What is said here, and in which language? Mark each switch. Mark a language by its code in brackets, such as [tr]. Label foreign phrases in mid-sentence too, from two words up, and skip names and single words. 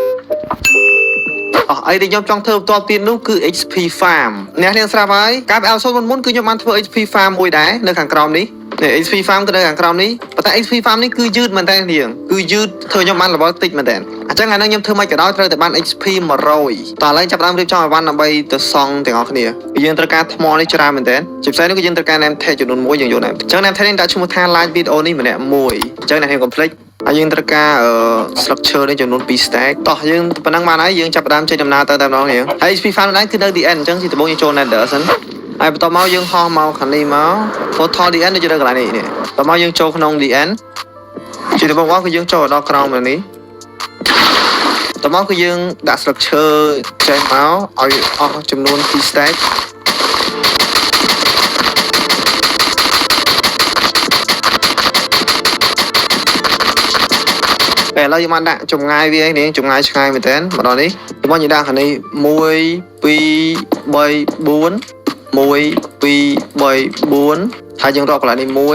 [km] អីដែលខ្ញុំចង់ធ្វើបន្តទៀតនោះគឺ [en] XP farm [km] អ្នកនាងស្រាប់ហើយកាលពីអេផ មុនគឺខ្ញុំបានធ្វើ [en] XP farm [km] មួយដែរនៅខាងក្រោមនេះ [en] XP farm [km] គឺនៅខាងក្រោមនេះប៉ុន្តែ [en] XP farm [km] នេះគឺយឺតមែនតើនាងគឺយឺតធ្វើ ខ្ញុំបានល្បិលតិចមែនតើអញ្ចឹងថ្ងៃនេះខ្ញុំធ្វើមិនក៏ដោយត្រូវតែបាន XP 100តោះឥឡូវចាប់ផ្ដើមរៀបចំអីវ៉ាន់ដើម្បីទៅសង់ទាំងអស់គ្នាយើងត្រូវការថ្មនេះច្រើនមែនតើជា ពិសេសនេះគឺយើងត្រូវការ [en] name tag [km] ចំនួន1យើងយក name អញ្ចឹង [en] name tag [km] នេះដាក់ឈ្មោះថា [en] like video [km] នេះម្នាក់មួយអញ្ចឹងអ្នកនាងកុំភ្លេចហើយយើងត្រូវការstructure នេះចំនួន2 stack តោះយើងប៉ុណ្ណឹងបានហើយយើងចាប់ផ្ដើមចេញដំណើរទៅតែម្ដងនេះហើយ XP farm នេះគឺនៅ the end អញ្ចឹងជាដំបូងយើងចូល nether សិនហើយបន្ទាប់មកយើងហោះមកខាងនេះមក photo the end នៅកន្លែងនេះបន្ទាប់មកយើងចូលក្នុង the end ជាដំបូងគឺយើងចូលដល់ក្រោមនេះបន្ទាប់មកគឺយើងដាក់ structure ចេញមកឲ្យអស់ចំនួន2 stack ឥឡូវយើងបានដាក់ចម្ងាយវានេះចម្ងាយឆ្ងាយមែនតើមកដល់នេះបងយើងដាក់ខាងនេះ1 2 3 4 1 2 3 4ហើយយើងរកកន្លែងនេះ1 2 3 4 5 6 7 8 9